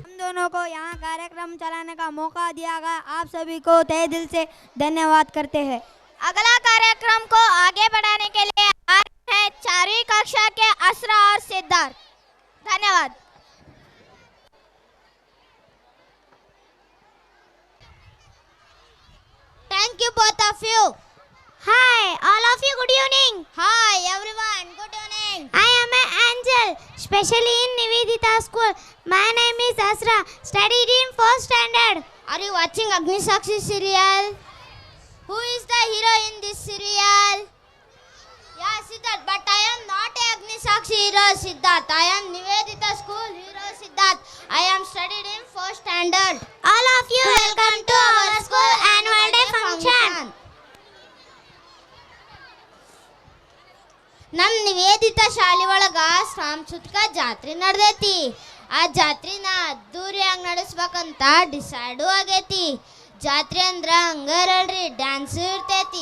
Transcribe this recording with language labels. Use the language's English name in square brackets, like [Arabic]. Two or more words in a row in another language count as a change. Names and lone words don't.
[Hindi] हम दोनों को यहाँ कार्यक्रम चलाने का मौका दिया गया आप सभी को तहे दिल से धन्यवाद करते हैं. अगला कार्यक्रम को आगे बढ़ाने के लिए आ रहे हैं 4वीं कक्षा के असरा और सिद्धार्थ. धन्यवाद. [English] Thank you both of you. Hi, all of you. Good evening. Hi, everyone. Good evening. I am an angel, specially in Nivedita School. My name is Asra. Studied in 4th standard. Are you watching Agnisakshi serial? Who is the hero in this serial? Yeah, Siddharth. But I am not a Agnisakshi hero, Siddharth. I am Nivedita School hero, Siddharth. I am studied in 4th standard. All of you, welcome to our school annual day function. [Kannada] ನಮ್ಮ ನಿವೇದಿತ ಶಾಲೆ ಒಳಗ ಸಾಂಸ್ಕೃತಿಕ ಜಾತ್ರೆ ನಡೆದೈತಿ. ಆ ಜಾತ್ರೆನ ಅದ್ದೂರಿಯಾಗಿ ನಡೆಸ್ಬೇಕಂತ ಡಿಸೈಡು ಆಗೈತಿ. ಜಾತ್ರೆ ಅಂದ್ರ ಹಂಗಾರಲ್ರಿ ಡ್ಯಾನ್ಸ್ ಇರ್ತೈತಿ.